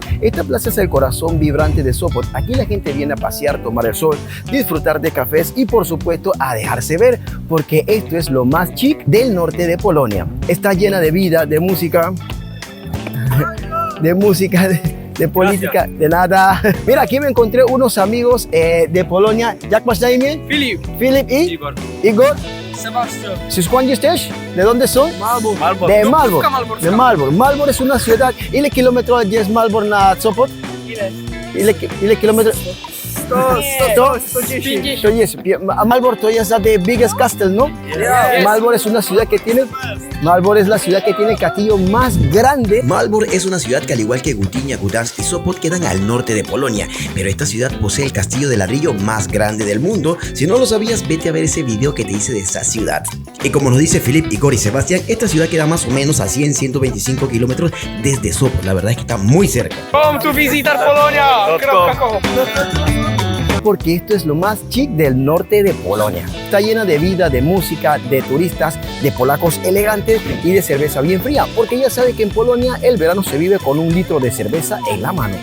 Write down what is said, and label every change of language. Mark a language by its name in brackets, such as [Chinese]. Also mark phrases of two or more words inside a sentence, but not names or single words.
[Spanish] Esta plaza es el corazón vibrante de Sopot. Aquí la gente viene a pasear, tomar el sol, disfrutar de cafés y por supuesto a dejarse ver, porque esto es lo más chic del norte de Polonia. Está llena de vida, de música, de política, de nada. Mira, aquí me encontré unos amigos de Polonia. [Polish] Jak masz na imię? Filip. [Spanish] Filip y Igor. Igor. Sebastian. [Polish] ¿Si skąd jesteś? [Spanish] ¿De dónde son? Malbork. De No, Malbork. [Polish] Polska Malborska. [Spanish] De Malbork. Malbork es una ciudad. [Polish] ¿Ile kilometrów jest Malbork na Sopot? Ile kilometrów? 110. To jest. A Malbork to jest [English] the biggest castle, [Polish] ¿no? [English] Yes. [Spanish] Malbork es una ciudad que tiene. Malbork es la ciudad que tiene el castillo más grande. Malbork es una ciudad que, al igual que Gdynia, Gdansk y Sopot, quedan al norte de Polonia, pero esta ciudad posee el castillo de ladrillo más grande del mundo. Si no lo sabías, vete a ver ese video que te hice de esa ciudad. Y como nos dice Filip, Igor y Sebastián, esta ciudad queda más o menos a 100-125 kilómetros desde Sopot. La verdad es que está muy cerca. [English] Come to [Spanish] visitar Polonia. Porque esto es lo más chic del norte de Polonia. Está llena de vida, de música, de turistas, de polacos elegantes y de cerveza bien fría, porque ya sabe que en Polonia el verano se vive con 1 litro de cerveza en la mano.